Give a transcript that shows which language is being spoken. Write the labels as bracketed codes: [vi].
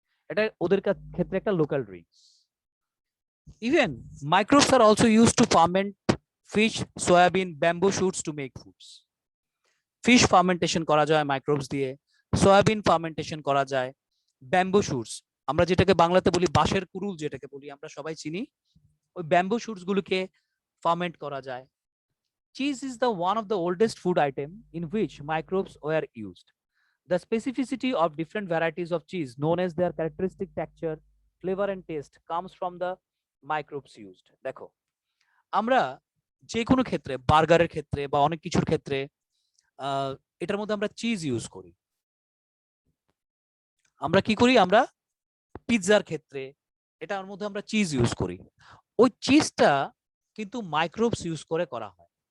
[bn] এটা ওদের ক্ষেত্রে একটা local drinks. [en] Even microbes are also used to ferment fish, soybean, bamboo shoots to make foods. [bn] Fish fermentation করা যায় মাইক্রোবস দিয়ে, সয়াবিন ফার্মেন্টেশন করা যায়, ব্যাম্বু শুটস, আমরা যেটাকে বাংলাতে বলি বাঁশের কুড়ুল, যেটাকে বলি আমরা সবাই চিনি, ওই ব্যাম্বু শুটস গুলোকে ফার্মেন্ট করা যায়। [en] Cheese is the one of the oldest food item in which microbes were used. The specificity of different varieties of cheese, known as their characteristic texture, flavor and taste, comes from the microbes used. [bn] দেখো, আমরা যে কোনো ক্ষেত্রে, বার্গারের ক্ষেত্রে বা অনেক কিছুর ক্ষেত্রে এটার মধ্যে আমরা চিজ ইউজ করি। আমরা কি করি? আমরা পিৎজার ক্ষেত্রে এটার মধ্যে আমরা চিজ ইউজ করি। ওই চিজটা কিন্তু মাইক্রোবস ইউজ করে করা হয়।